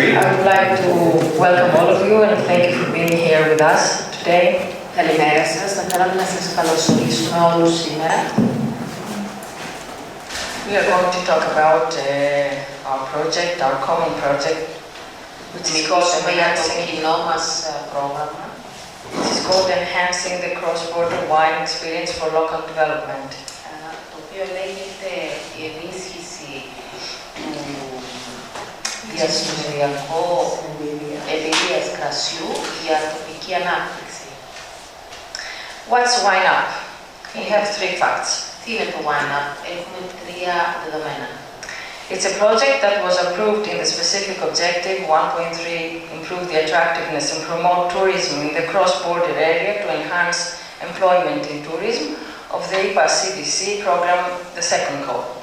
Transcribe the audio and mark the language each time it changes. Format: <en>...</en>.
<en>I would like to welcome all of you and thank you for being here with us today.</en> <el>Καλημέρα σας. Θα θέλαμε να σας καλωσορίσουμε όλους σήμερα.</el> <en>We are going to talk about our project, our common project, which is called</en> <el>κοινό μας πρόγραμμα.</el> <en>It is called Enhancing the Cross-Border Wine Experience for Local Development.</en> <el>Το οποίο λέγεται η ενίσχυση του διασυνοριακού εμπειρίας κρασιού για τοπική ανάπτυξη.</el> <en>What's Wine Up? We have 3 facts.</en> <el>Τι είναι το Wine Up? Έχουμε 3 δεδομένα.</el> <en>It's a project that was approved in the specific objective 1.3, improve the attractiveness and promote tourism in the cross-border area to enhance employment in tourism of the IPA CBC program, the second call.</en>